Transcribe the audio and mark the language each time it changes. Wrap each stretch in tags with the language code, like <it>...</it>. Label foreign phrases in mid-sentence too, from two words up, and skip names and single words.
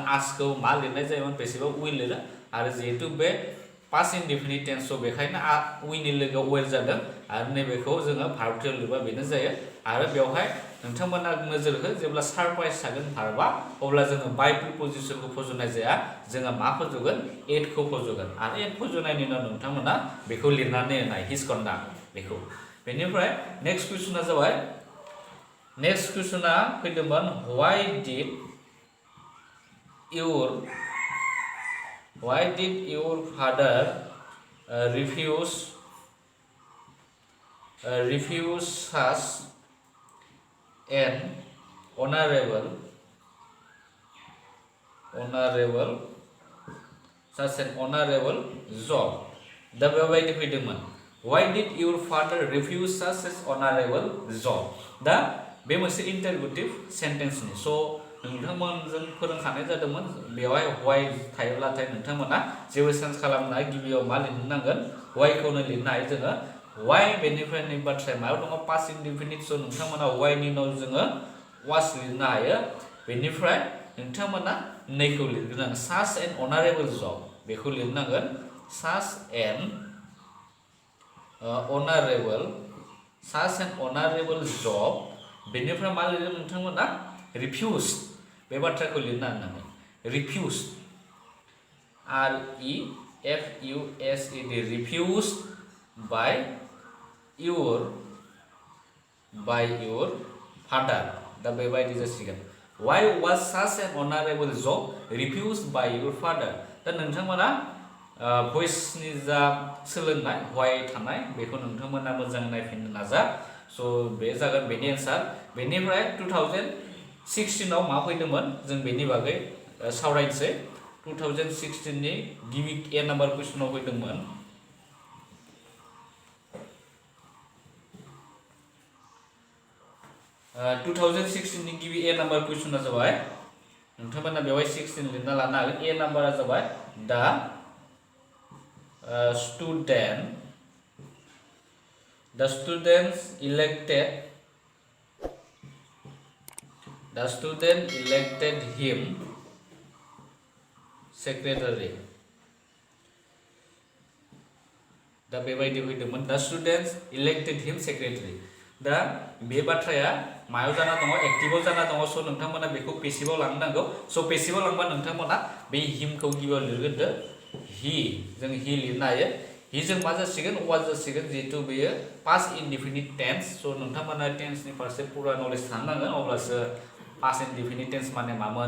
<brx>आसखौ मा लिरनाय जायोमोन पेसिभआव वी लिरो आरो जिहेतु बे</brx> <en>past indefinite tense</en> <brx>स' बेखायनो वीनि लोगोआव वेर जादों आरो नैबेखौ जोङो भार्बथियाव लिरबा बेनो जायो आरो बेवहाय नोंथांमोना नोजोर हो जेब्ला सरप्राइज थागोन भार्बा अब्ला जोङो बाय प्रिप'जिसनखौ फज'नाय जाया जोङो मा फज'गोन एडखौ फज'गोन आरो एड फज'नायनि उनाव नोंथांमोना बेखौ लिरनानै होनाय</brx> <en>his conduct</en> <brx>बेखौ बेनिफ्राय नेक्स्ट कुइसना जाबाय नेक्स्ट कुइसना फैदोंमोन</brx> <en>why did your father refuse such an honorable job</en> <brx>दा बेबायदि फैदोंमोन</brx> <en>why did your father refuse such an honorable job</en> <brx>दा बे मोनसे इंटरगेटिव सेन्टेन्सनि स' नोंथांमोनजों फोरोंखानाय जादोंमोन बेवहाय why थायोब्लाथाय नोंथांमोना जेबो सेन्स खालामना गिबियाव मा लिरनो नांगोन whyखौनो लिरनो हायो जोङो why बेनिफ्राय नै बाथ्राया मायाव दङ</brx> <en>past indefinite</en> <brx>स' नोंथांमोना whyनि उनाव जोङो was लिरनो हायो बेनिफ्राय नोंथांमोना नैखौ लिरग्रोनांगोन</brx> <en>such an honorable job</en> <brx>बेखौ लिरनांगोन</brx> <en>such an honorable job</en> <brx>बेनिफ्राय मा लिरगोन नोंथांमोना refused बे बाथ्राखौ लिरनो हानांगोन</brx> <en>refused REFUSED refused by your father</en> <brx>दा बेबायदि जासिगोन</brx> <en>why was such an honorable job refused by your father</en> <brx>दा नोंथांमोना भइसनि जा सोलोंनाय why थानाय बेखौ नोंथांमोना मोजाङै नायफिननो नाजा स' बे जागोन बेनि एन्सार बेनिफ्राय 2016 आव मा फैदोंमोन जों बेनि बागै सावरायनोसै 2016 नि गिबि ए नाम्बार कुइसनाव फैदोंमोन 2016 नि गिबि ए नाम्बार कुइसना जाबाय नोंथांमोना बेवहाय 16 लिरना लानो हागोन ए नाम्बारा जाबाय दा</brx> <en>students elected him secretary</en> <brx>दा बेबायदि फैदोंमोन दा</brx> <en>students elected him secretary</en> <brx>दा बे बाथ्राया मायाव जाना दङ एक्टिभआव जाना दङ स' नोंथांमोना बेखौ पेसिभआव लांनो नांगौ स' पेसिभआव लांबा नोंथांमोना बे हिमखौ गिबियाव लिरग्रोदो जों हि लिरनो हायो हिजों मा जासिगोन वाज जासिगोन जिहेतु बेयो</brx> <en>past indefinite tense</en> <brx>स' नोंथांमोना टेन्सनि फारसे पुरा नलेज थानो नांगोन अब्लासो</brx> <en>past indefinite tense</en> <brx>माने मामोन</brx>